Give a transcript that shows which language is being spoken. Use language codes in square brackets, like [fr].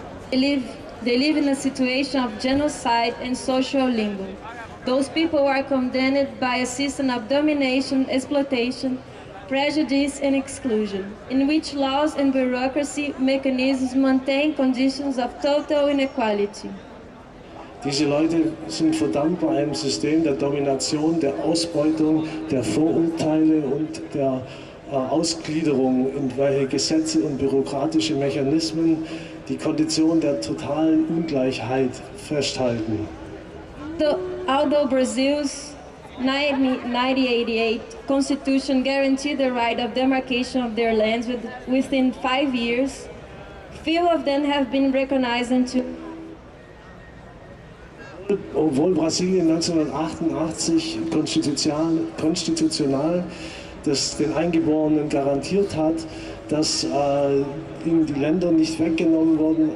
[en] They live in a situation of genocide and social limbo. Those people are condemned by a system of domination, exploitation, prejudice and exclusion, in which laws and bureaucracy mechanisms maintain conditions of total inequality. [de] Diese Leute sind verdammt bei einem System der Domination, der Ausbeutung, der Vorurteile und der Ausgliederung, in welche Gesetze und bürokratische Mechanismen die Kondition der totalen Ungleichheit festhalten. [en] Although Brazil's 1988 constitution guaranteed the right of demarcation of their lands within 5 years, few of them have been recognized into. [de] Obwohl Brasilien 1988 konstitutional das den Eingeborenen garantiert hat, dass ihnen die Länder nicht weggenommen wurden.